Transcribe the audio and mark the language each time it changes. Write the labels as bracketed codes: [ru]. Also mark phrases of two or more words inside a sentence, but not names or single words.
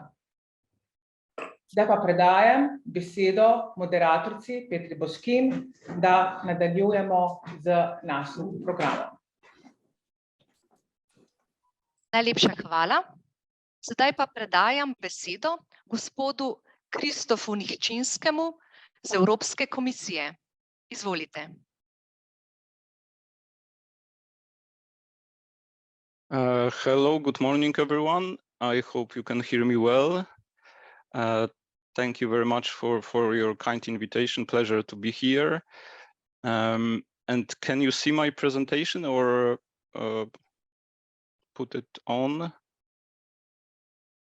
[sl] Zdaj pa predajam besedo moderatorici Petri Boškin, da nadaljujemo z našim programom. Najlepša hvala. Sedaj pa predajam besedo gospodu Kristofu Mihčinskemu z Evropske komisije. Izvolite. [en] Hello, good morning everyone. I hope you can hear me well. Thank you very much for your kind invitation. Pleasure to be here. And can you see my presentation or put it on?